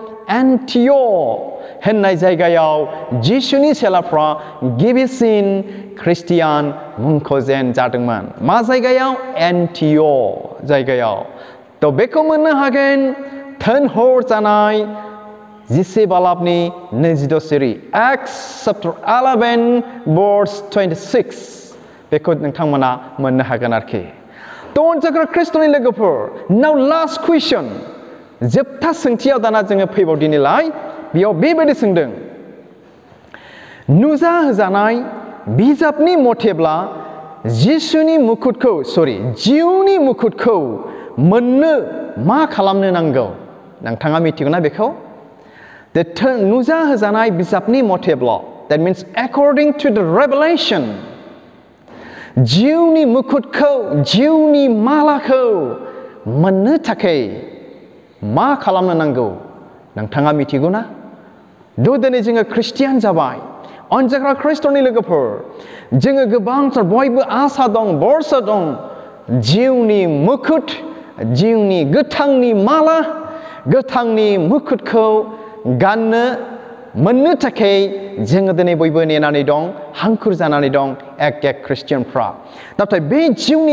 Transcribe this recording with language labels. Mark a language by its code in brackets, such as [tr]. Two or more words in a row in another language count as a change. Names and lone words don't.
[brx] एन्टिअ होननाय जायगायाव जिसुनि सेलाफ्रा गिबिसिन ख्रिस्टियान मुंख'जेन जादोंमोन मा जायगायाव एन्टिअ जायगायाव तो बेखौ मोननो हागोन थोनहर जानाय 10 बालाबनि 22 सिरि [en] Acts chapter 11 verse 26 [brx] बेखौ नोंथांमोना मोननो हागोन आरोखि तो अनजाग्रा ख्रिस्ट'नि लोगोफोर [en] now last question [brx] जोबथा सोंथियाव दाना जोङो फैबावदिनिलाय बेयाव बेबायदि सोंदों नुजा होजानाय बिजाबनि मथेब्ला जिसुनि जिउनि मुकुटखौ मोननो मा खालामनो नांगौ नोंथाङा मिथिगौ ना बेखौ नुजा होजानाय बिजाबनि मथेब्ला [en] that means according to the revelation [brx] जिउनि मुकुटखौ जिउनि मालाखौ मोननो थाखाय मा खालामनो नांगौ नोंथाङा मिथिगौ ना दिनै जोङो ख्रिस्टियान जाबाय अनजाग्रा ख्रिस्ट'नि लोगोफोर जोङो गोबांथार बयबो आसा दं भरसा दं जिउनि मुकुट जिउनि गोथांनि माला गोथांनि मुकुटखौ गाननो मोननो थाखाय जोङो दिनै बयबो नेनानै दं हांखुर जानानै दं एक ख्रिस्टियानफ्रा नाथाय बे जिउनि